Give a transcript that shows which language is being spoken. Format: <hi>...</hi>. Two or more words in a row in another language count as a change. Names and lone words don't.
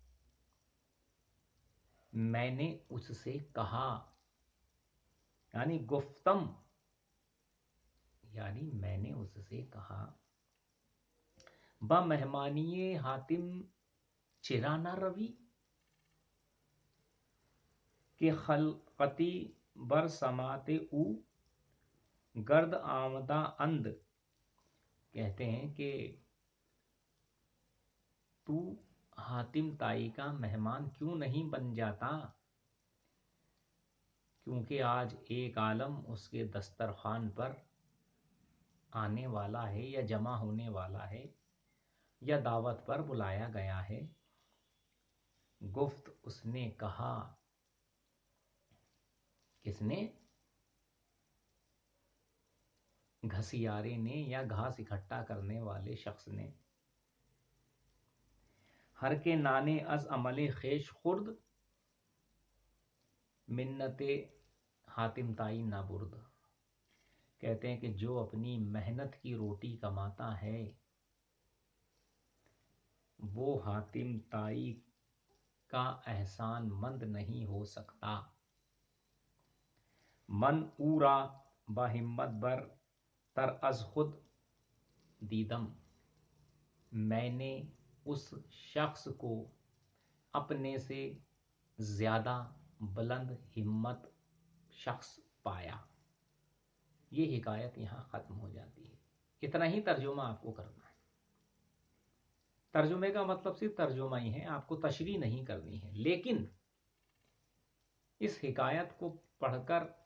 <ur>میں نے اس سے کہا، یعنی گفتم، یعنی میں نے اس سے کہا</ur> <fa>با مہمانی حاتم چرا نہ روی، کہ خلقتی بر سماط او گرد آمدہ اند۔</fa> <ur>کہتے ہیں کہ تو حاتم طائی کا مہمان کیوں نہیں بن جاتا، کیونکہ آج ایک عالم اس کے دسترخوان پر آنے والا ہے یا جمع ہونے والا ہے یا دعوت پر بلایا گیا ہے۔ گفت، اس نے کہا، کس نے؟ گھسیارے نے یا گھاس اکٹھا کرنے والے شخص نے۔</ur> <fa>ہر کے نانے از عمل خیش خورد، منت حاتم طائی نہ برد۔</fa> <ur>کہتے ہیں کہ جو اپنی محنت کی روٹی کماتا ہے وہ حاتم طائی کا احسان مند نہیں ہو سکتا۔</ur> <fa>من او را با ہمت بر تر از خود دیدم،</fa> <ur>میں نے اس شخص کو اپنے سے زیادہ بلند ہمت شخص پایا۔ یہ حکایت یہاں ختم ہو جاتی ہے۔ اتنا ہی ترجمہ آپ کو کرنا ہے۔ ترجمے کا مطلب صرف ترجمہ ہی ہے، آپ کو تشریح نہیں کرنی ہے، لیکن اس حکایت کو پڑھ کر</ur>